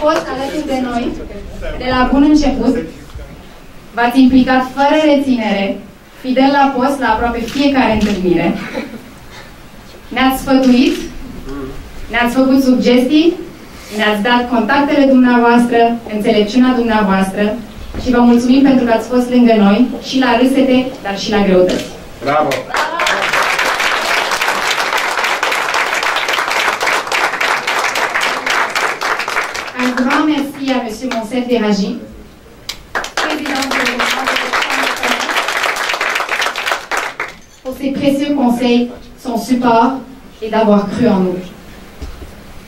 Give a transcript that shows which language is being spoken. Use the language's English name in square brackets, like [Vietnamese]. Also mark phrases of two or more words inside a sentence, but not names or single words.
[Romanian] fost alături de noi de la bun început, v-ați implicat fără reținere, fidel la post la aproape fiecare întâlnire, ne-ați sfătuit, ne-ați făcut sugestii, ne-ați dat contactele dumneavoastră, înțelepciunea dumneavoastră și vă mulțumim pentru că ați fost lângă noi și la râsete, dar și la greutăți. Bravo! [French] Un grand merci à M. Monsef Deragi, président du gouvernement pour ses précieux conseils, son support et d'avoir cru en nous.